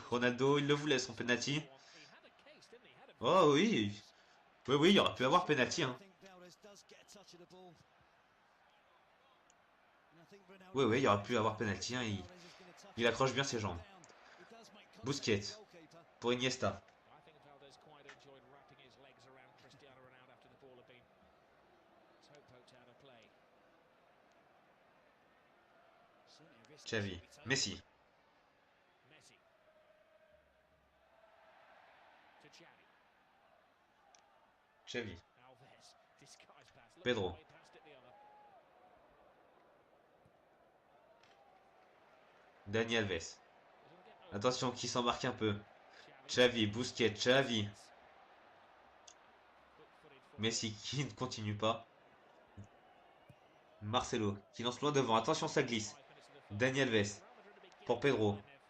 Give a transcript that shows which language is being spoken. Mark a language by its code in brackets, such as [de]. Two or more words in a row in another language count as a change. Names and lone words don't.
[fr] Ronaldo, il le voulait son penalty. Oh oui. Oui, oui, il aurait pu avoir penalty, hein. Oui, oui, il aurait pu avoir penalty, hein. Il accroche bien ses jambes. Busquets pour Iniesta. Xavi, Messi. Xavi. Pedro. Dani Alves. Attention qui s'embarque un peu. Xavi, Busquets, Xavi. Messi qui ne continue pas. Marcelo qui lance loin devant. Attention, ça glisse. Dani Alves pour Pedro.